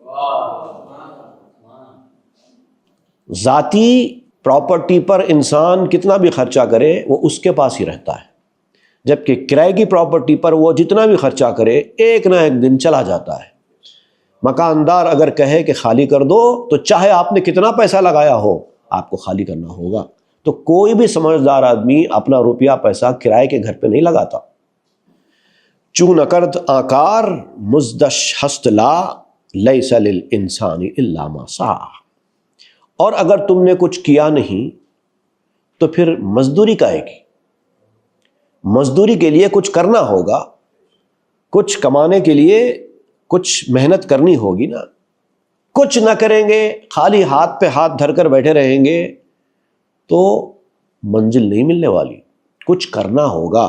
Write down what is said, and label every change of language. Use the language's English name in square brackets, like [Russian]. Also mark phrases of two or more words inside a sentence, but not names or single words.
[Urdu] ذاتی پراپرٹی پر انسان کتنا بھی خرچہ کرے وہ اس کے پاس ہی رہتا ہے، جبکہ کرائے کی پراپرٹی پر وہ جتنا بھی خرچہ کرے ایک نہ ایک دن چلا جاتا ہے۔ مکاندار اگر کہے کہ خالی کر دو، تو چاہے آپ نے کتنا پیسہ لگایا ہو، آپ کو خالی کرنا ہوگا۔ تو کوئی بھی سمجھدار آدمی اپنا روپیہ پیسہ کرائے کے گھر پہ نہیں لگاتا۔ [Persian] چون نکرد آکار مزدش ہست لا، [Arabic] لیس للانسان الا ما سعی۔ [Urdu] اور اگر تم نے کچھ کیا نہیں تو پھر مزدوری کائے کی؟ مزدوری کے لیے کچھ کرنا ہوگا، کچھ کمانے کے لیے کچھ محنت کرنی ہوگی نا۔ کچھ نہ کریں گے، خالی ہاتھ پہ ہاتھ دھر کر بیٹھے رہیں گے تو منزل نہیں ملنے والی، کچھ کرنا ہوگا۔